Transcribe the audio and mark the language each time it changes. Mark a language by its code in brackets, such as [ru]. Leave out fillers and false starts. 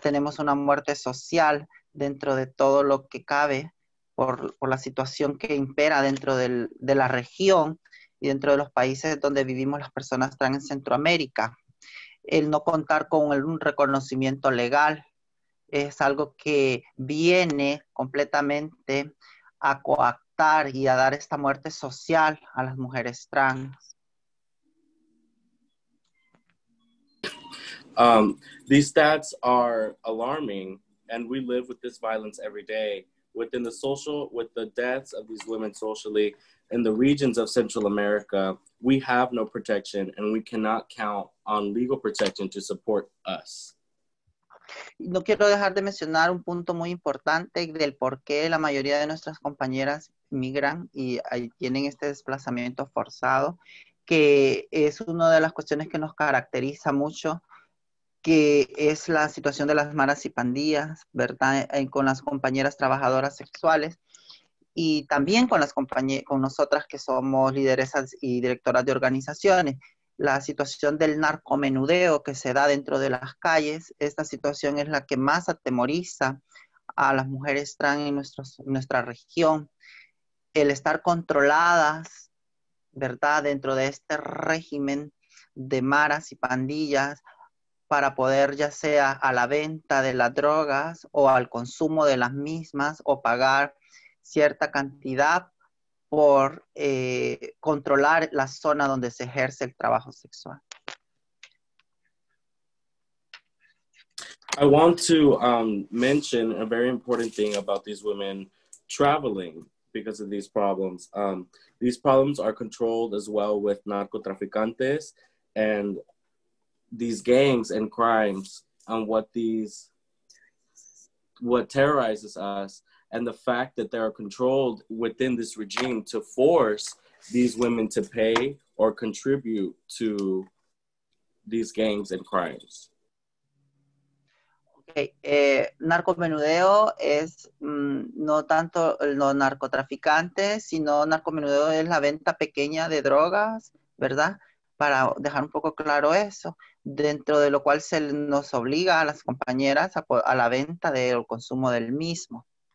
[es] Tenemos una muerte social dentro de todo lo que cabe por la situación que impera dentro de la región y dentro de los países donde vivimos las personas trans en Centroamérica. El no contar con un reconocimiento legal es algo que viene completamente a coactar y a dar esta muerte social a las mujeres trans. [en] These stats are alarming, and we live with this violence every day. With the deaths of these women socially in the regions of Central America, we have no protection, and we cannot count on legal protection to support us. [es] No quiero dejar de mencionar un punto muy importante del por qué la mayoría de nuestras compañeras migran y tienen este desplazamiento forzado, que es una de las cuestiones que nos caracteriza mucho, que es la situación de las maras y pandillas, ¿verdad? Con las compañeras trabajadoras sexuales y también con nosotras que somos lideresas y directoras de organizaciones. La situación del narcomenudeo que se da dentro de las calles, esta situación es la que más atemoriza a las mujeres trans en nuestra región. El estar controladas, ¿verdad? Dentro de este régimen de maras y pandillas, para poder ya sea a la venta de las drogas o al consumo de las mismas o pagar cierta cantidad por controlar la zona donde se ejerce el trabajo sexual. [en] I want to mention a very important thing about these women traveling because of these problems. These problems are controlled as well with narcotraficantes and these gangs and crimes on what terrorizes us, and the fact that they are controlled within this regime to force these women to pay or contribute to these gangs and crimes. Okay. [es] Narcomenudeo es no tanto los narcotraficantes, sino narcomenudeo es la venta pequeña de drogas, ¿verdad? Para dejar un poco claro eso, dentro de lo cual se nos obliga a las compañeras a la venta del consumo del mismo.